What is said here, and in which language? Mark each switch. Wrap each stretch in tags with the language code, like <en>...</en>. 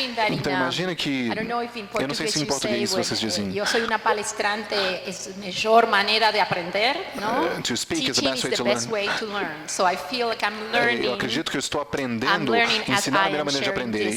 <pt>Então imagina que, eu não sei se em português vocês dizem, eu sou uma palestrante, é a melhor maneira de aprender, não?</pt> <en>To speak is the best way to learn. So I feel like I'm learning.</en> <pt>Eu acredito que eu estou aprendendo, ensinar a melhor maneira de aprender.</pt>